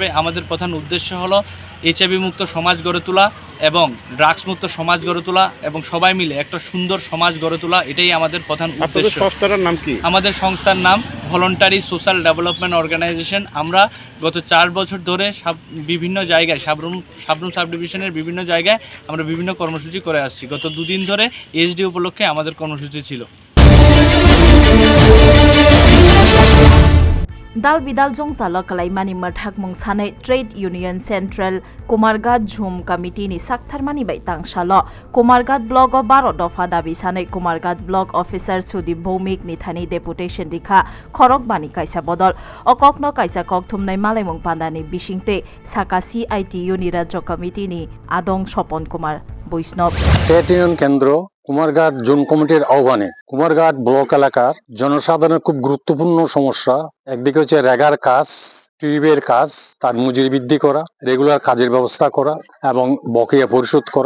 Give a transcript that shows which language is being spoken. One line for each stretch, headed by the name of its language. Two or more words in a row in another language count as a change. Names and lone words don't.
Bangla: আমাদের প্রধান উদ্দেশ্য হলো এইচআইভি মুক্ত সমাজ গড়ে তোলা এবং ড্রাগস মুক্ত সমাজ গড়ে তোলা এবং সবাই মিলে একটা সুন্দর সমাজ গড়ে তোলা, এটাই আমাদের প্রধান উদ্দেশ্য। সংস্থাটার নাম কি? আমাদের সংস্থার নাম ভলেন্টারি সোশ্যাল ডেভেলপমেন্ট অর্গানাইজেশন। আমরা গত 4 বছর ধরে বিভিন্ন জায়গায় সাবরুম সাব ডিভিশনের বিভিন্ন জায়গায় আমরা বিভিন্ন কর্মসূচি করে আসছি। গত 2 দিন ধরে এইচডি উপলক্ষে আমাদের কর্মসূচি ছিল।
Kok Borok: दाल बिदाल जंजालो कलाइमानि मथाक मुंसानै
English: trade union central
Kok Borok: कुमारघाट झुम कमिटी नि साक्थारमानि बाय तांसालो कुमारघाट ब्लॉक 12 दफा दाबी सानै कुमारघाट
English: block officer
Kok Borok: सुदीप भौमिक नि थानि डेपुटेशन दिखा खरक बानि काइसा बदल अककनो काइसा ककथुमनाय मालायमुं पान्दानि बिसिंते साका सीआईटीयू नि राज्य कमिटी नि आदं सपन कुमार বৈষ্ণব।
Bangla: ট্রেড ইউনিয়ন কেন্দ্র কুমারঘাট জোন কমিটির আহ্বানে কুমারঘাট ব্লক এলাকার জনসাধারণের খুব গুরুত্বপূর্ণ সমস্যা, একদিকে হচ্ছে রেগার কাজ, টিউবের কাজ, তার মজুরি বৃদ্ধি করা, রেগুলার কাজের ব্যবস্থা করা এবং বকেয়া পরিশোধ করা।